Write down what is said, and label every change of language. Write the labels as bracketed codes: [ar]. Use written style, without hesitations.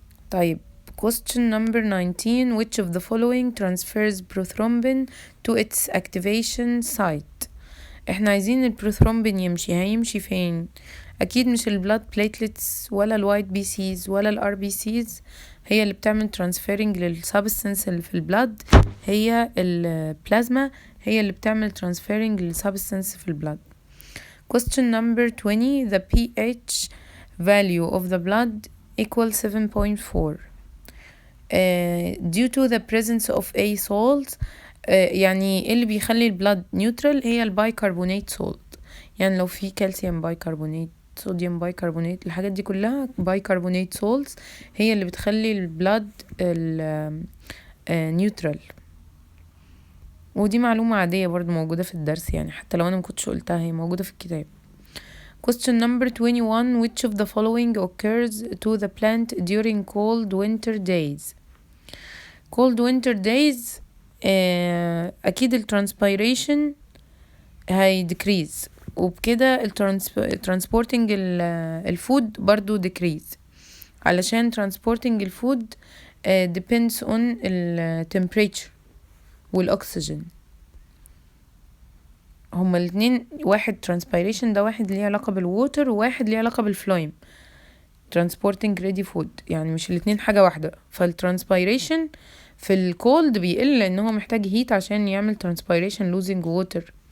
[en] طيب question number 19. Which of the following transfers prothrombin to its activation site? [ar] احنا عايزين البروثرومبين هيمشي فين؟ اكيد مش البلاد بليتلتس ولا الوايت بي سيز ولا الار بي سيز هي اللي بتعمل ترانسفيرنج للسبستنس اللي في البلاد، هي البلازما هي اللي بتعمل ترانسفيرنج للسبستنس في البلاد. [en] Question number 20. The pH value of the blood equals 7.4 due to the presence of a salt. [ar] يعني اللي بيخلي البلاد نيوترال هي البايكربونات سولت، يعني لو في كالسيوم بايكربونات، صوديوم بايكربونات، الحاجات دي كلها بايكربونات سولتس هي اللي بتخلي البلاد نيوترال. ودي معلومة عادية برضو موجودة في الدرس، يعني حتى لو انا مكنتش قلتها هي موجودة في الكتاب. [en] Question number 21. Which of the following occurs to the plant during cold winter days? [ar] cold winter days اكيد الترانسبيريشن هي decrease، وبكده transporting الفود برضو decrease، علشان transporting الفود depends on temperature والoxygen. هما الاتنين واحد transpiration ده واحد ليه علاقة بالwater وواحد ليه علاقة بالفلويم transporting ready food، يعني مش الاتنين حاجة واحدة. فالترانسبيريشن في الكولد بيقل لان هو محتاج هيت عشان يعمل transpiration losing water،